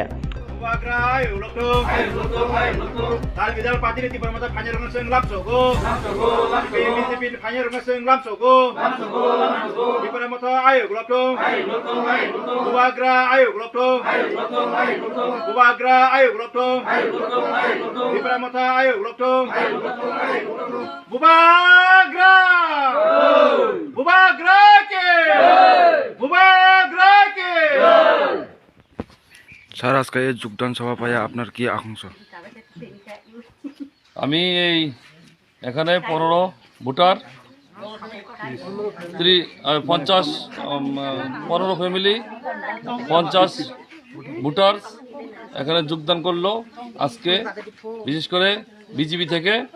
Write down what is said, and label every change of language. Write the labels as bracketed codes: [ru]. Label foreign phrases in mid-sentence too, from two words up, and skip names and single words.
[trp] Bubagra ayo lokdong Dal bidal parti ni tipra motha phanya rong seng lapsogo BJP phanya rong seng lapsogo tipra motha ayo lokdong Bubagra ayo lokdong Bubagra ayo lokdong tipra motha ayo lokdong Bubagra Bubagra ke [bn] স্যার আজকে এই যোগদান সভা পাইয়া আপনার কি আকাঙ্ক্ষা? আমি এই এখানে 15 ভোটার 15 ফ্যামিলি 50 ভোটার এখানে যোগদান করলো আজকে, বিশেষ করে বিজেপি থেকে।